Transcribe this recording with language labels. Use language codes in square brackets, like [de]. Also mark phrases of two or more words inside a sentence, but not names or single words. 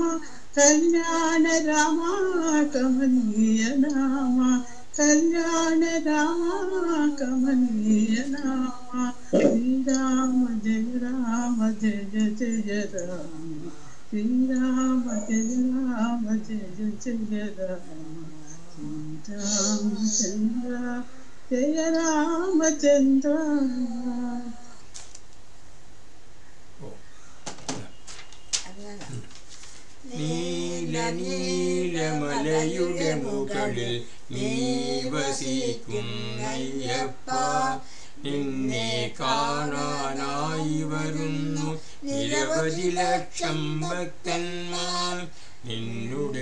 [sa] कल्याण राम कमनीय नाम कल्याण राम कमनीय नाम श्रीराम जय जय राम श्रीराम जय जय राम श्रीरामचंद्र जय रामचंद्र [ml] നീല നീലമലയുടെ മുകളിൽ നീ വസിക്കുന്നയ്യപ്പ നിന്നെ കാണാനായി വരുന്നു നിരവധി ലക്ഷം ഭക്തന്മാർ നിന്നുടെ